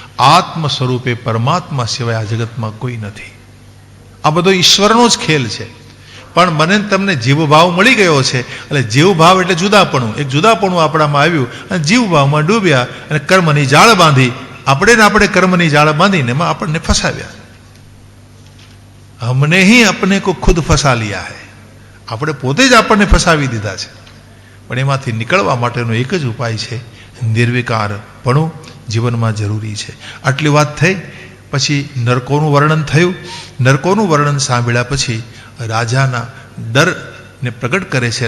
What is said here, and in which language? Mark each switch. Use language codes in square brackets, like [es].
[gu] આત્મ સ્વરૂપે પરમાત્મા સિવાય આ જગતમાં કોઈ નથી. આ બધો ઈશ્વરનો જ ખેલ છે. પણ મને તમને જીવભાવ મળી ગયો છે. એટલે જીવભાવ એટલે જુદાપણું. એક જુદાપણું આપણામાં આવ્યું અને જીવભાવમાં ડૂબ્યા અને કર્મની જાળ બાંધી. આપણે કર્મની જાળ બાંધીને એમાં આપણને ફસાવ્યા. [hi] હમને ही अपने को खुद फंसा लिया है. [gu] આપણે પોતે જ આપણને ફસાવી દીધા છે. પણ એમાંથી નીકળવા માટેનો એક જ ઉપાય છે, નિર્વિકારપણું જીવનમાં જરૂરી છે. આટલી વાત થઈ. પછી નરકોનું વર્ણન થયું. નરકોનું વર્ણન સાંભળ્યા પછી રાજાના ડરને પ્રગટ કરે છે.